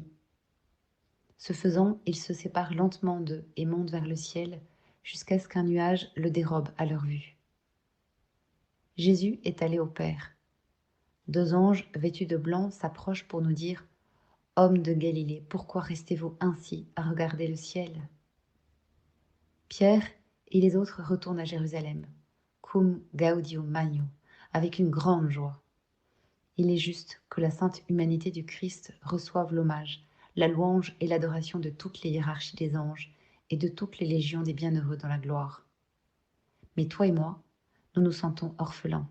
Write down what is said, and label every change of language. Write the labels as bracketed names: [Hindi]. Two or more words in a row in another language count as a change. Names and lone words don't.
[French] Ce faisant, il se sépare lentement d'eux et monte vers le ciel, jusqu'à ce qu'un nuage le dérobe à leur vue. Jésus est allé au Père. Deux anges vêtus de blanc s'approchent pour nous dire « Hommes de Galilée, pourquoi restez-vous ainsi à regarder le ciel ?» Pierre et les autres retournent à Jérusalem, [Latin] cum gaudium magno, [French] avec une grande joie. Il est juste que la sainte humanité du Christ reçoive l'hommage, la louange et l'adoration de toutes les hiérarchies des anges et de toutes les légions des bienheureux dans la gloire. Mais toi et moi, nous nous sentons orphelins.